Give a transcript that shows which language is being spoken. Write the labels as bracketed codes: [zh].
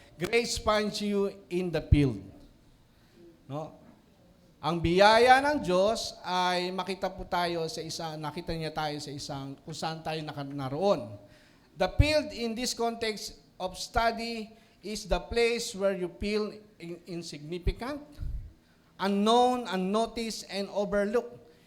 [en] Grace finds you in the field. [tl] No? Ang biyaya ng Diyos ay nakita niya tayo sa isang kung saan tayo naroon. [en] The field in this context of study is the place where you feel insignificant, unknown, unnoticed, and overlooked.